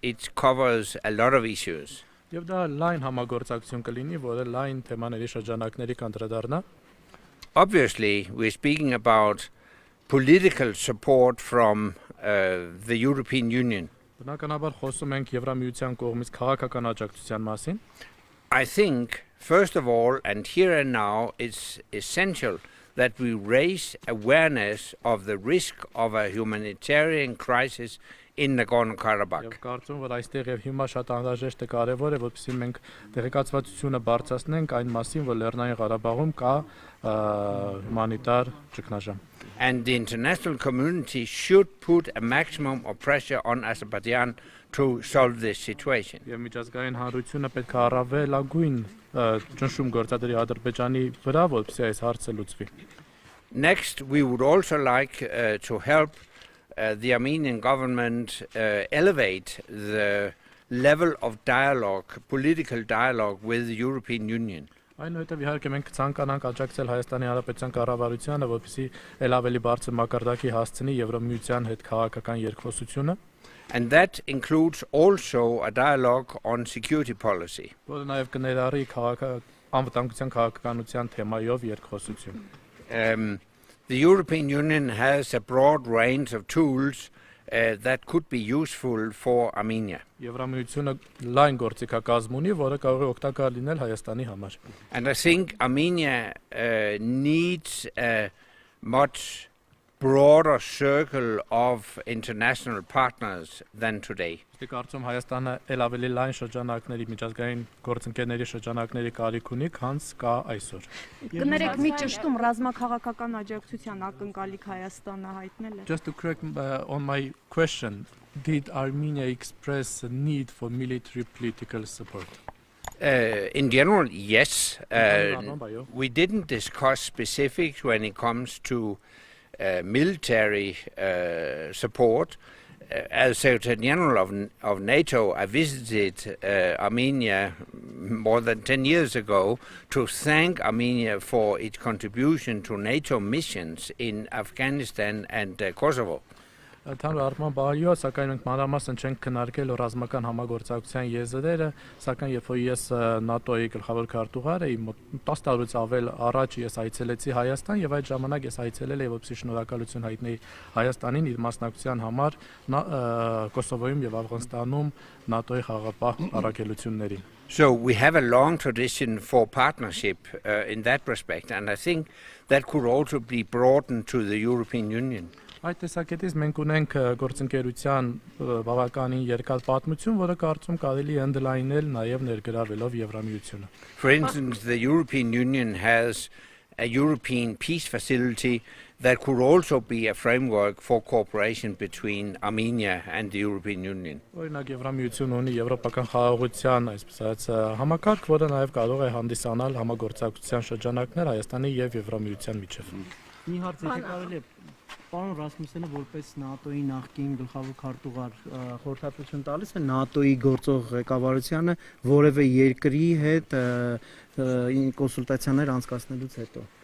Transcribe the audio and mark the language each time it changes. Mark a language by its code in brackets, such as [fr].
[en] It covers a lot of issues. [hy] Եվ դա լայն համագործակցություն կլինի, որը լայն թեմաների շրջանակների կանդրադառնա։ [en] Obviously, we're speaking about political support from the European Union. [hy] Բնականաբար խոսում ենք Եվրամիության կողմից քաղաքական աջակցության մասին։ [en] I think, first of all, and here and now, it's essential that we raise awareness of the risk of a humanitarian crisis in Nagorno-Karabakh. [hy] Եվ կարծում որ այստեղ եւ հիմա շատ անհրաժեշտ է կարեւոր է որպեսզի մենք տեղեկացվածությունը բարձրացնենք այն մասին, որ Լեռնային Ղարաբաղում կա հումանիտար ճգնաժամ։ [en] And the international community should put a maximum of pressure on Azerbaijan to solve this situation. [hy] Եվ միջազգային հանրությունը պետք է առավելագույն ճնշում գործադրի Ադրբեջանի վրա, որպեսզի այս հարցը լուծվի։ [en] Next, we would also like to help the Armenian government elevate the level of dialogue, political dialogue with the European Union. [hy] Այնուհետև իհարկե մենք ցանկանանք աջակցել Հայաստանի Հանրապետության կառավարությանը, որպեսզի ել ավելի բարձր մակարդակի հասցնի Եվրամիության հետ քաղաքական երկխոսությունը։ [en] And that includes also a dialogue on security policy. [hy] Որը նաև կներառի անվտանգության քաղաքականության թեմայով երկխոսություն։ [en] The European Union has a broad range of tools that could be useful for Armenia. [hy] Եվրամիությունը լայն գործիքակազմ ունի, որը կարող է օգտակար լինել Հայաստանի համար։ [en] And I think Armenia needs a much broader circle of international partners than today. [hy] Իսկ կարծում Հայաստանը ել ավելի լայն շրջանակների միջազգային գործընկերների շրջանակների կարիք ունի, քան կա այսօր։ Կներեք մի ճշտում ռազմաքաղաքական աջակցության ակնկալիք Հայաստանը հայտնել է։ [en] Just to correct on my question, did Armenia express a need for military political support? In general, yes. We didn't discuss specifics when it comes to military support. As Secretary General of NATO, I visited Armenia more than 10 years ago to thank Armenia for its contribution to NATO missions in Afghanistan and Kosovo. [hy] Ընդհանուր առմամբ բարիո, սակայն մենք մանրամասն չենք քննարկել ռազմական համագործակցության եզրերը, սակայն երբ որ ես ՆԱՏՕ-ի գլխավոր քարտուղար էի, 10 տարուց ավել առաջ ես այցելեցի Հայաստան եւ այդ ժամանակ ես այցելել էի որպեսզի շնորհակալություն հայտնեի Հայաստանին իր մասնակցության համար Կոսովոյում եւ Աֆղանստանում ՆԱՏՕ-ի խաղապահ առաքելություններին։ [en] So we have a long tradition for partnership in that respect, and I think that could also be broadened to the European Union. [hy] Այդ տեսակետից մենք ունենք գործընկերության բավականին երկար պատմություն, որը կարծում կարելի է ընդլայնել նաև ներգրավելով Եվրամիությունը։ [en] For instance, the European Union has a European peace facility that could also be a framework for cooperation between Armenia and the European Union. [hy] Օրինակ Եվրամիությունը ունի եվրոպական խաղաղության, այսպես ասած, համակարգ, որը նաև կարող է հանդիսանալ համագործակցության շրջանակներ Հայաստանի եւ Եվրամիության միջև։ Մի հարց կարելի է Պարոն Ռասմուսենը որպես ՆԱՏՕ-ի նախկին գլխավոր քարտուղար խորհրդատվություն տալիս է ՆԱՏՕ-ի գործող ղեկավարությանը որևէ երկրի հետ կոնսուլտացիաներ անցկացնելուց հետո։